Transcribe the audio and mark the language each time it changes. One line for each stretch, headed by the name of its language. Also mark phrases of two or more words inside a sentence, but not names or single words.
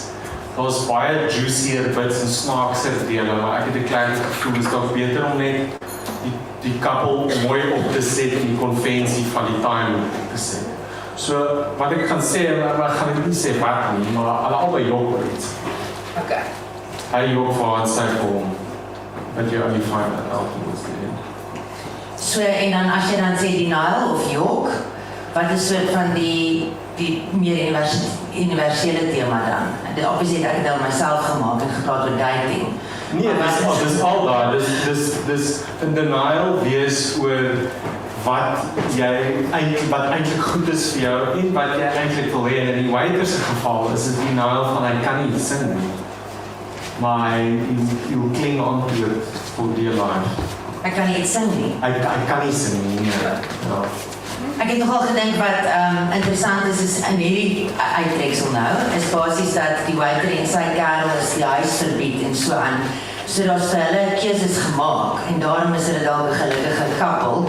Afrikaans: Daar was baie
English: juicier bits
Afrikaans: en snaakser dele, maar ek het 'n klein gevoel is dalk beter om net die koppel mooi op te set en die konvensie van die
English: time loop
Afrikaans: te set. So, wat ek gaan sê, maar gaan ek nie sê wat nie, maar hulle albei jok oor iets. Okay. Hy jok vir haar sy vorm,
English: but you only find that out towards the end.
Afrikaans: So, en dan as jy dan sê die Nile of York, wat is soort van die meer universele thema dan? Dit obviously ek het al myself gemaak en gepraat oor dating. Nee, dis al daar, dis in denial wees oor wat eintlik goed is vir jou en wat jy eintlik wil hê. En in die Waiter se geval is dit denial van hy kan nie sing nie. Maar hy
English: cling on to it for dear life.
Afrikaans: Ek kan nie sing nie. Hy kan nie sing nie, nee. Ja. Ek het nogal gedink wat interessant is in hierdie uittreksel nou, is basies dat die Waiter en sy kerel is die huis verbied en so aan. So daar's vir hulle keuses gemaak en daarom is hulle dalk 'n gelukkige koppel.